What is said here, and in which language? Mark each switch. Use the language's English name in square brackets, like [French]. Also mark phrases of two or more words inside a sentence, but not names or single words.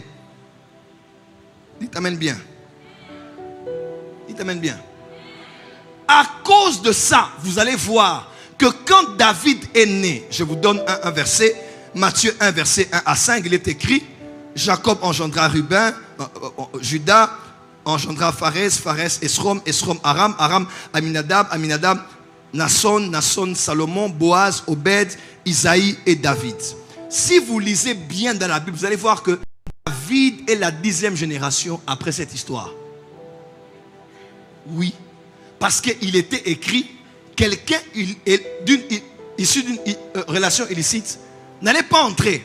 [French] Dites amen bien. Dites amen bien. À cause de ça, vous allez voir que quand David est né, je vous donne un verset, Matthieu 1, verset 1 à 5, il est écrit: Jacob engendra Ruben, Judas engendra Pharez, Pharez Esrom, Esrom Aram, Aram Aminadab, Aminadab Nasson, Nasson Salomon, Boaz, Obed, Isaïe et David. Si vous lisez bien dans la Bible, vous allez voir que David est la 10e génération après cette histoire. Oui, parce qu'il était écrit: quelqu'un issu d'une relation illicite n'allait pas entrer.